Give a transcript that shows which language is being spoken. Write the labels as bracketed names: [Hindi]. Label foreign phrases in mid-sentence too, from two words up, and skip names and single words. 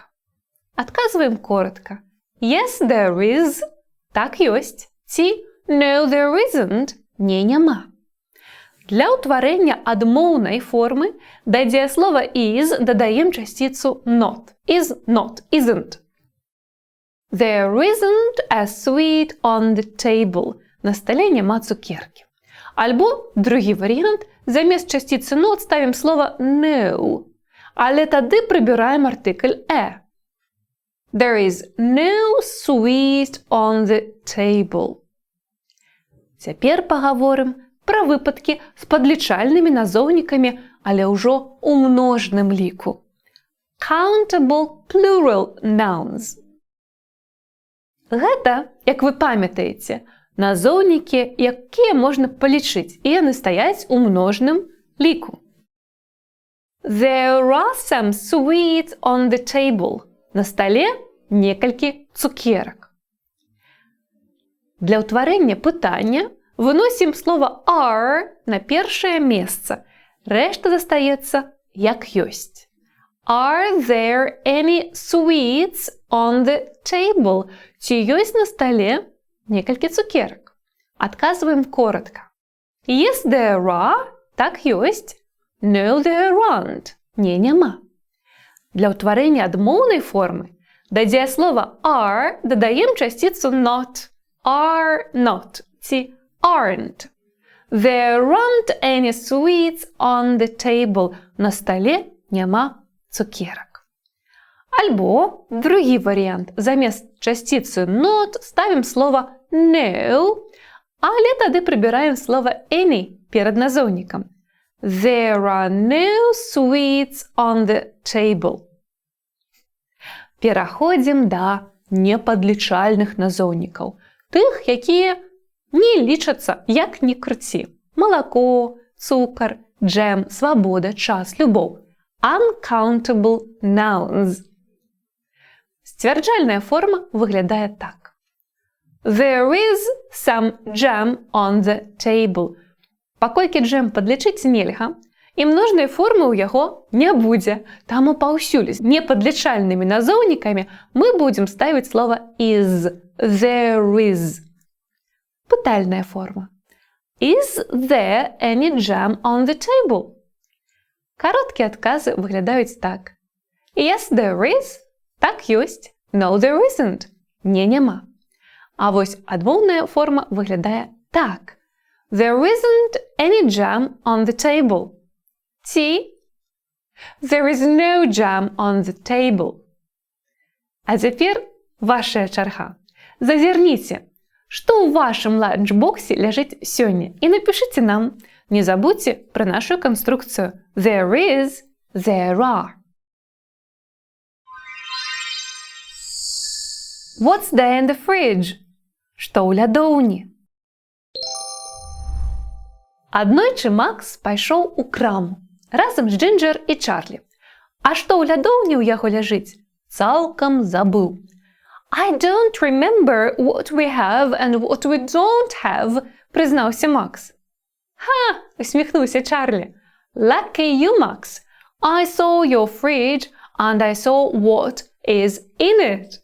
[Belarusian] Адказваем коротка. [English] Yes, there is. [Belarusian] Так ёсць. Ці [English] no, there isn't. [Belarusian] Не, няма. Для ўтварэння адмоўнай формы да дзеяслова is дадаем часціцу not. [English] Is not, isn't. There isn't a sweet on the table. [Belarusian] На стале няма цукеркі. Альбо другі варыянт, замест часціцы not ставім слова no, але тады прыбіраем артыкль «e». [English] There is no sweet on the table. [Belarusian] Цяпер пагаворым пра выпадкі з падлічальнымі назоўнікамі, але ўжо ў множным ліку. [English] Countable plural nouns. [Belarusian] Гэта, як вы памятаеце, назоўнікі, якія можна палічыць, і яны стаяць у множным ліку. [English] There are some sweets on the table. [Belarusian] На стале некалькі цукерак. Для ўтварэння пытання выносім слова are на першае месца. Рэшта застаецца як ёсць. [English] Are there any sweets on the table? [Belarusian] Ці ёсць на стале некалькі цукерак? Адказваем коротка. [English] Yes, there are. [Belarusian] Так ёсць. [English] No, there aren't. [Belarusian] Не, няма. Для ўтварэння адмоўнай формы да дзеяслова are дадаем часціцу not. [English] Are not. Ці aren't. There aren't any sweets on the table. [Belarusian] На стале няма цукерак. Альбо другі варыянт. Замест часціцы not ставім слова no, але тады прыбіраем слова any перад назоўнікам. [English] There are no sweets on the table. [Belarusian] Пераходзім да непадлічальных назоўнікаў. Тых, якія не лічацца як ні круці. Малако, цукар, джем, свабода, час, любоў. [English] Uncountable nouns. [Belarusian] Сцвярджальная форма выглядае так. [English] There is some jam on the table. [Belarusian] Паколькі джем падлічыць нельга, і множнай формы ў яго не будзе. Таму паўсюль з непадлічальнымі назоўнікамі мы будзем ставіць слова is. [English] There is. [Belarusian] Пытальная форма. [English] Is there any jam on the table? [Belarusian] Кароткія адказы выглядаюць так. [English] Yes, there is. [Belarusian] Так ёсць. [English] No, there isn't. [Belarusian] Не, няма. А вось адмоўная форма выглядае так. [English] There isn't any jam on the table. Ці there is no jam on the table. [Belarusian] А цяпер вашая чарга. Зазірніце, што ў вашым ланчбоксе ляжыць сёння, і напішыце нам. Не забудьте пра нашу канструкцыю. [English] There is, there are. What's there in the fridge? [Belarusian] Што ў лядоўні? Аднойчы Макс пайшоў у краму разам з Джинджер і Чарлі. А што ў лядоўні ў яго ляжыць? Цалкам забыў. [English] I don't remember what we have and what we don't have, [Belarusian] прызнаўся Макс. Ха, усміхнуўся Чарлі. [English] Lucky you, Max. I saw your fridge and I saw what is in it.